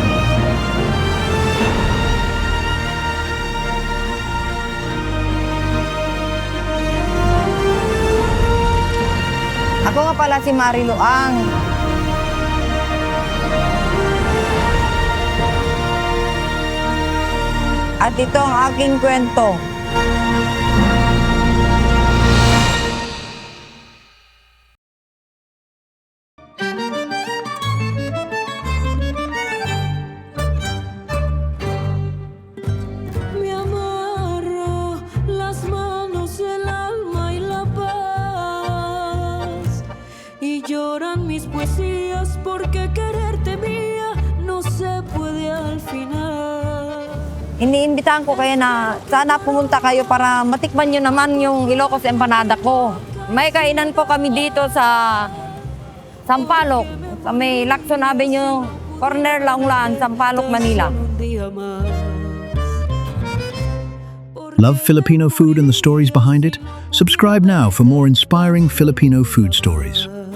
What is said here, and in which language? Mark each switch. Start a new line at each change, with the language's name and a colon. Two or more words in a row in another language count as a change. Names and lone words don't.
Filipino: Ako nga pala si Marilu Ang. At ito ang aking kwento.
Spanish: Me amarra las manos, el alma y la paz. Y lloran mis poesías porque quererte mía no se puede al final.
Filipino: Iniimbitahan ko kayo na sana pumunta kayo para matikman nyo naman yung Ilocos empanada ko. May kainan po kami dito sa Sampaloc, sa may Lacson Avenue, corner Launglan, Sampaloc, Manila.
Spanish: Un día más.
English: Love Filipino food and the stories behind it? Subscribe now for more inspiring Filipino food stories.